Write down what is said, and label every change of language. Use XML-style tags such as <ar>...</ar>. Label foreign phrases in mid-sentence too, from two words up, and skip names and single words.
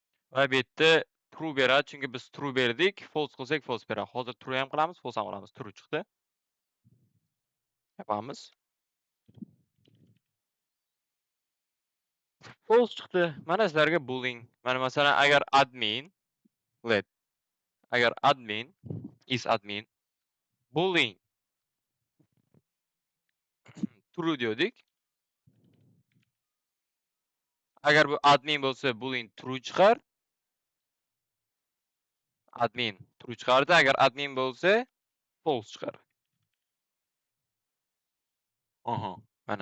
<uz>va bu yerda true beradi, chunki biz true berdik, false qilsak false beradi. Hozir true ham qilamiz, false ham qilamiz. True chiqdi. Yapamiz. False chiqdi. Mana sizlarga boolean. Mana masalan, agar admin let agar admin</uz> <en>is admin boolean true</en> <uz>dedik. Agar bu admin bo'lsa</uz> <en>boolean true</en> <uz>chiqar.</uz> <en>Admin true</en> <uz>chiqardi. Agar admin bo'lsa false chiqar. Aha, mana.</uz>